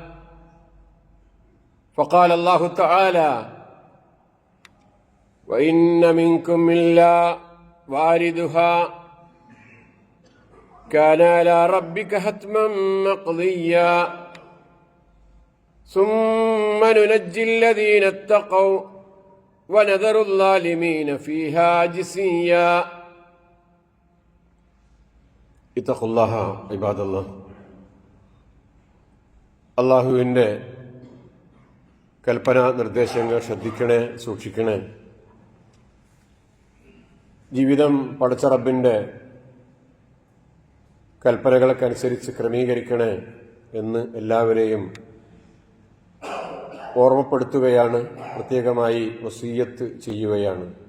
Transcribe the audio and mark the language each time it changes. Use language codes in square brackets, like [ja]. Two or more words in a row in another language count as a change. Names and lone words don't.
[ar] فقال الله تعالى: وإن منكم إلا واردها كان على ربك حتما مقضيا ثم ننجي الذين اتقوا ونذر الظالمين فيها جثيا. اتقوا الله عباد الله. [ml] അള്ളാഹുവിൻ്റെ കൽപ്പന നിർദ്ദേശങ്ങൾ ശ്രദ്ധിക്കണേ, സൂക്ഷിക്കണേ. ജീവിതം പടച്ച റബ്ബിൻ്റെ കൽപ്പനകൾക്കനുസരിച്ച് ക്രമീകരിക്കണേ എന്ന് എല്ലാവരെയും ഓർമ്മപ്പെടുത്തുകയാണ്, പ്രത്യേകമായി വസിയ്യത്ത് ചെയ്യുകയാണ്.